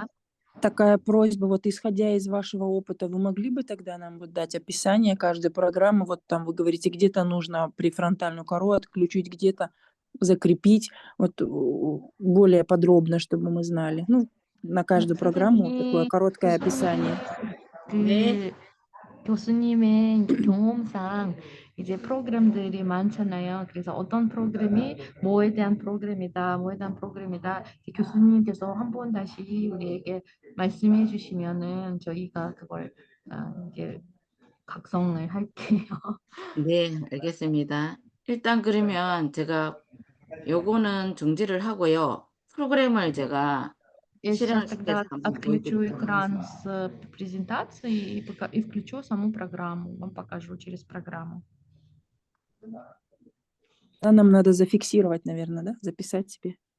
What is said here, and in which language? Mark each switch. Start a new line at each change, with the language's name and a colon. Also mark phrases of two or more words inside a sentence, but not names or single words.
Russian: такая просьба, вот исходя из вашего опыта, вы могли бы тогда нам вот дать описание каждой программы? Вот там вы говорите, где-то нужно префронтальную кору отключить, где-то закрепить, вот более подробно, чтобы мы знали. Ну, на каждую программу такое
Korean: 선생님,
Russian: короткое описание.
Korean: 네. 그 교수님의 이제 경험상 이제 프로그램들이 많잖아요. 그래서 어떤 프로그램이 뭐에 대한 프로그램이다, 뭐에 대한 프로그램이다. 이제 교수님께서 한 번 다시 우리에게 말씀해 주시면은 저희가 그걸 이제 각성을 할게요. 네, 알겠습니다. 일단 그러면 제가 요거는 중지를 하고요. 프로그램을 제가
Russian: Я сейчас
Korean: 실행을 시켜서
Russian: тогда
Korean: 한번
Russian: отключу
Korean: 보여드릴게요.
Russian: экран с презентацией и включу саму программу. Вам покажу через программу. Да, нам надо зафиксировать, наверное, да? Записать себе.